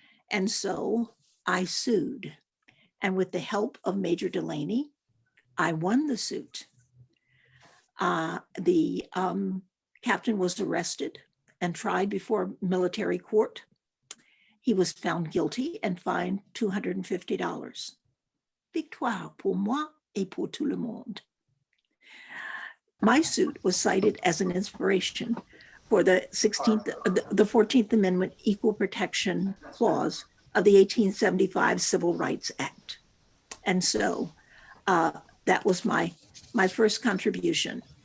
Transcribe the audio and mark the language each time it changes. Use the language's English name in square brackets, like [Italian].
[English] And so I sued. And with the help of Major Delaney, I won the suit. The captain was arrested and tried before military court. He was found guilty and fined $250. [French] Victoire pour moi et pour tout le monde. [English] My suit was cited as an inspiration for the 14th Amendment Equal Protection Clause of the 1875 Civil Rights Act. And so that was my first contribution.